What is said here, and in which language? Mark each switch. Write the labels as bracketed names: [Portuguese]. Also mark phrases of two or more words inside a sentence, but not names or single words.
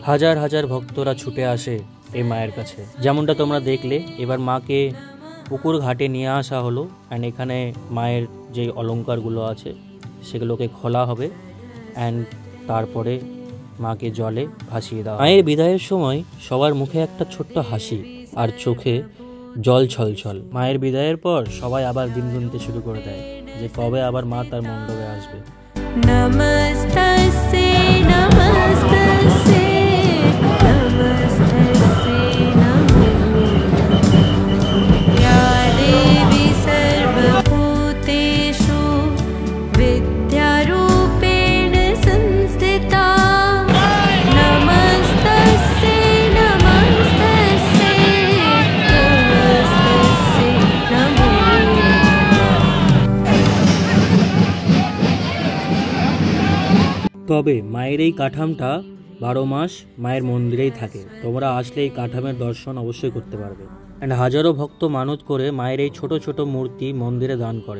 [Bangla] হাজার হাজার ভক্তরা ছুটে আসে এই মায়ের কাছে। যেমনটা তোমরা দেখলে, এবার মাকে পুকুর ঘাটে নিয়ে আসা হলো অ্যান্ড এখানে মায়ের যে অলংকারগুলো আছে সেগুলোকে খোলা হবে অ্যান্ড তারপরে মাকে জলে ভাসিয়ে দেওয়া। মায়ের বিদায়ের সময় সবার মুখে একটা ছোট্ট হাসি আর চোখে জল ছলছল। মায়ের বিদায়ের পর সবাই আবার দিন গুনতে শুরু করে দেয় যে কবে আবার মা তার মণ্ডপে আসবে। [Sanskrit] नमस्तस्यै नमस्तस्यै नमस्तस्यै नमो नमः। या देवी सर्वभूतेषु विद्यारूपेण संस्थिता। नमस्तस्यै नमस्तस्यै नमस्तस्यै नमो [Bangla] তবে মায়ের এই কাঠামটা 12 মাস মায়ের মন্দিরেই থাকে। তোমরা আসলে এই কাঠামের দর্শন অবশ্যই করতে পারবে। অ্যান্ড হাজারো ভক্ত মানত করে মায়ের এই ছোট ছোট মূর্তি মন্দিরে দান করে।